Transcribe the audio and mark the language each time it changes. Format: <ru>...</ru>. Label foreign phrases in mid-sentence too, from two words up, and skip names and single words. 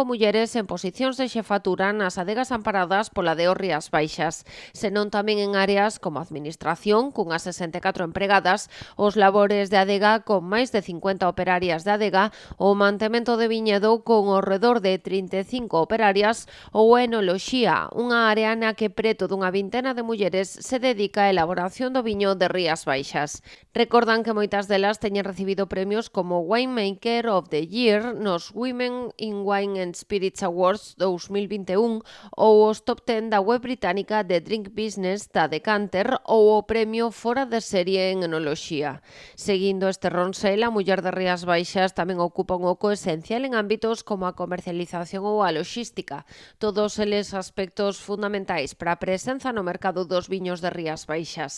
<gl>mulleres en posicións de xefatura nas adegas amparadas pola DEO Rías Baixas, senón tamén en áreas como administración, cunhas 64 empregadas, os labores de adega con máis de 50 operarias de adega, o mantemento de viñedo con ao redor de 35 operarias ou a enoloxía, unha área na que preto dunha vintena de mulleres se dedica á elaboración do viño de Rías Baixas. Recordan que moitas delas teñen recibido premios como Winemaker of the Year nos Women in Wine and Spirits Awards 2021 ou os top 10 da web británica de Drink Business da Decanter ou o premio Fora de Serie en Enoloxía. Seguindo este ronsel, a muller de Rías Baixas tamén ocupa un oco esencial en ámbitos como a comercialización ou a logística, todos eles aspectos fundamentais para a presenza no mercado dos viños de Rías Baixas.</gl>